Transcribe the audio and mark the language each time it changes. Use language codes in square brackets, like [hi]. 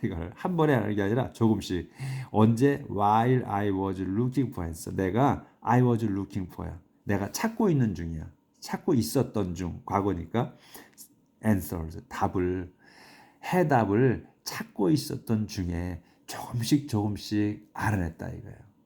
[ko] 이걸 한 번에 하는 게 아니라 조금씩. 언제? [en] while I was looking for answer. [ko] 내가 [en] I was looking for야. [ko] 내가 찾고 있는 중이야. 찾고 있었던 중. 과거니까 answers. 해답을 찾고 있었던 중에 조금씩 알아냈다 이거예요.